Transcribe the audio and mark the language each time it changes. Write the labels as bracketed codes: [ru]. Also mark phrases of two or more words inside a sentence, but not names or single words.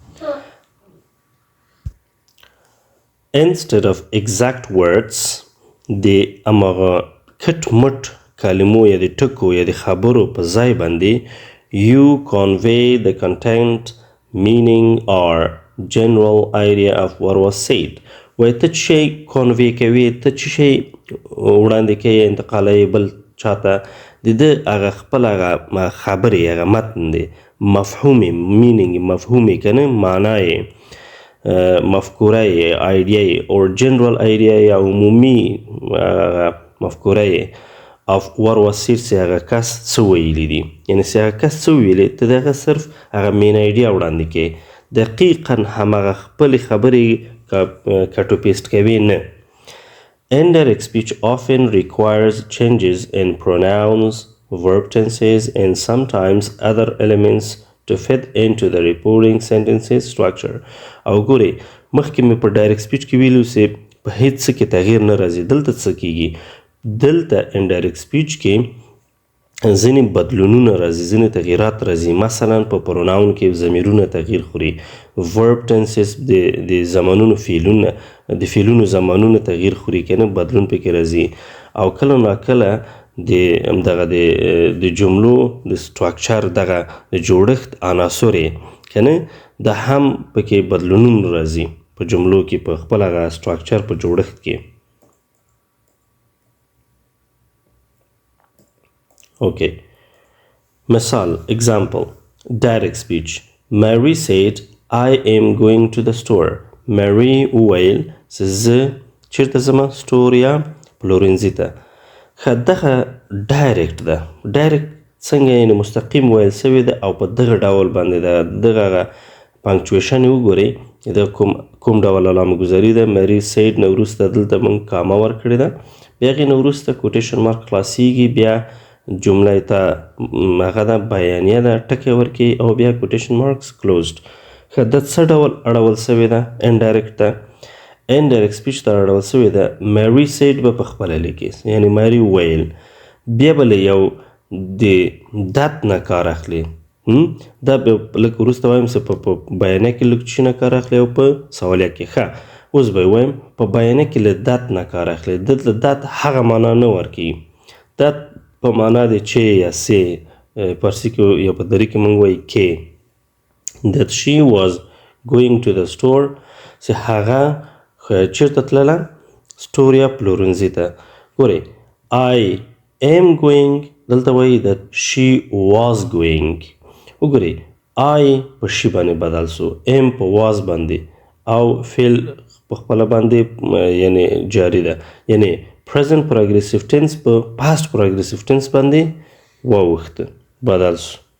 [en] instead of exact words [ps] د هماغه کټ مټ کلمو یا د ټکو یا د خبرو په ځای باندې [en] you convey the content meaning or general idea of what was said [ps] وایي ته څه شی کنوی کوي ته څه شی وړاندې کوي انتقالوي بل چاته د ده هغه خپل هغه خبرې هغه متن دی مفهوم یې مینینګ مفهوم یې که نه معنا یې مفکوره یې آیډیا یې [en] or general idea [ps] یا عمومي مفکوره یې [en] of what was said [ps] چې هغه کس څه ویلي دي یعنې چې هغه کس څه ویلي ته د هغه صرف هغه [en] main idea [ps] وړاندې کوي دقیقا همهغه خپلې خبرې کټو پیسټ کوي نه [en] indirect speech often requires changes in pronouns verb tenses and sometimes other elements to fit into the reporting sentences structure [ps] او ګورئ مخکې مې په [en] direct speech [ps] کې ویلو چې په هیڅ څه کې تغییر نه راځي دلته څه کیږي دلته [en] indirect speech [ps] کې ځینې بدلونونه راځي ځینې تغییرات راځي مثلا په پروناون کې ضمیرونه تغییر خوري [en] verb tenses [ps] د زمانونو د فعلونو زمانونه تغییر خوري که نه بدلون پکې راځي او کله ناکله دغه د جملو د سټراکچر دغه د جوړښت عناصر یې که نه دا هم پکې بدلونونه راځي په جملو کې په خپل هغه سټراکچر په جوړښت کې Okay. [en] Misal, example, direct speech. Mary said, I am going to the store. [ps] Mary وویل چې زه چېرته ځمه سټور یا پلورنځي ته ښه دغه ډایرکټ ده ډایرکټ څنګه یعنې مستقیم ویل سوی ده او په دغه ډول باندې ده دغه پنکچویشن یې وګورئ د کوم ډول علامه‌ګذاري ده [en] Mary said [ps] نه وروسته دلته موږ کامه ورکړې ده بیا هغې نه وروسته [en] quotation mark [ps] خلاصیږي بیا جمله ته هغه ده بیانیه ده ټکی ورکړي او بیا [en] quotation marks closed [ps] ښه دا څه ډول اړول سوې ده انډایرکټ ته [en] indirect speech [ps] ته اړول سوې ده [en] Mary said [ps] به په خپله لیکي یعنې مری ویل بیا به له یو د دت نه کار اخلي دا به لږ وروسته وایم چې په بیانیه کې لږ چی نه کار اخلي او په سوالیه کې ښه اوس به وایم په بیانیه کې له دت نه کار اخلي دلته دت هغه معنا نه ورکوي دت په معنا د چې یا سې پارسي کې یا په دري کې موږ وایي کې [en] that she was going to the store [ps] چې هغه چېرته تلله سټور یا پلورنځي ته ګورئ [en] I am going [ps] دلته وایي [en] that she was going [ps] وګورئ I په شي باندې بدل سو am په was باندې او فعل په خپل باندې یعنی جاری ده یعنی [en] present progressive tense [ps] په [en] past progressive tense [ps] باندې واوښته بدل شو.